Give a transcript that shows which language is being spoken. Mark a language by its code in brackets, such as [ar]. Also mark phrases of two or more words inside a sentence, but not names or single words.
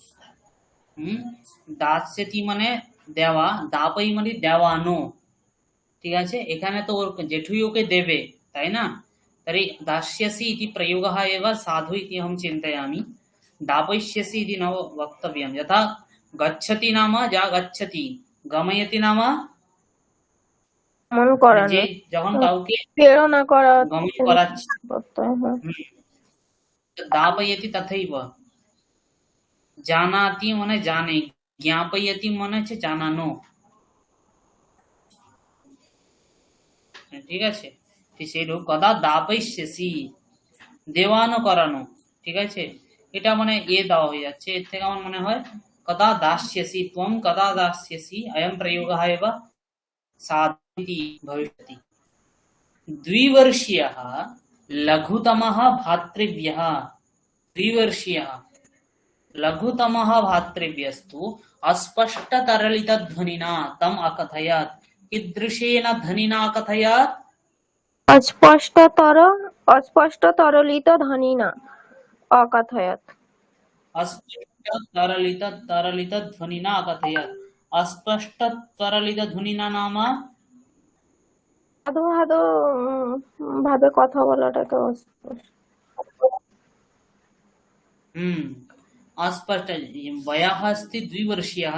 [bn] दास्यति মানে দেওয়া, দাপই মানে দেওয়ানো। ঠিক আছে, এখানে তো ওর জেঠুইকে দেবে, তাই না? [sa] तर्हि दास्यसि इति प्रयोगः एव साधु इति अहं चिन्तयामि। दापयिष्यसि इति न वक्तव्यं। यथा गच्छति नाम जा गच्छति, गमयति नाम [bn] মন করা যে যখন কাউকে প্রেরণা করা গমন করাচ্ছে। করতে হয়। [sa] दापयति तथैव। [bn] जानाति মানে জানে, ज्ञापयति মানে হচ্ছে জানানো। ঠিক আছে, সেই রূপ [sa] কদা দাপয়িষ্যসি, [bn] দেওয়ানো করানো। ঠিক আছে, এটা মানে দেওয়া হয়ে যাচ্ছে। এর থেকে আমার মনে হয় [sa] কদা দাস্যসি, ত্বম কদা দাস্যসি, अयं प्रयोगः एव साधु भविष्यति। द्विवर्षीयः लघुतमः भातृव्यः। द्विवर्षीयः लघुतमः भातृव्यस्तु अस्पष्टतरलितध्वनिना तम् अकथयत्। कीदृशेन ध्वनिना अकथयत्? अस्पष्टतरलित ध्वनिना अकथयत्। अस्पष्टतरलितध्वनिना अकथयत्। अस्पष्टतरलितध्वनिना नाम [bn] ভাদো ভাদো ভাবে কথা বলাটাকে [sa] अस्पष्ट। वयः अस्ति द्विवर्षीयः।